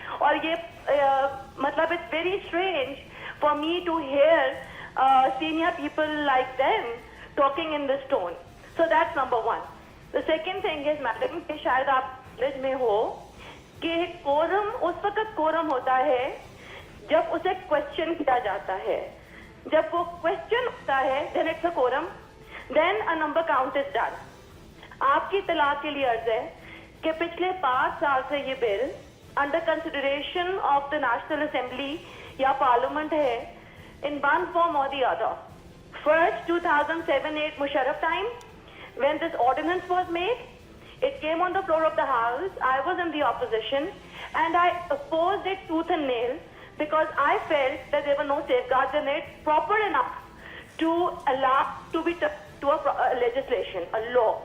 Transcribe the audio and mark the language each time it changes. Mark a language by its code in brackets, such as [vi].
[ur] اور یہ مطلب [en] It's very strange for me to hear senior people like them talking in this tone. So that's number 1. The second thing is, madam, [ur] کہ شاید آپ college میں ہو کہ کورم اس وقت کورم ہوتا ہے جب اسے کوشچن کیا جاتا ہے. جب وہ کوشچن ہوتا ہے [en] then it's a quorum, then a number count is done. [ur] آپ کی اطلاع کے لیے عرض ہے کہ پچھلے 5 سال سے یہ بل under consideration of the national assembly یا پارلیمنٹ ہے [en] in one form or the other. First 2007-8 Musharraf time, when this ordinance was made, it came on the floor of the House. I was in the opposition and I opposed it tooth and nail because I felt that there were no safeguards in it proper enough to allow to be to a legislation, a law.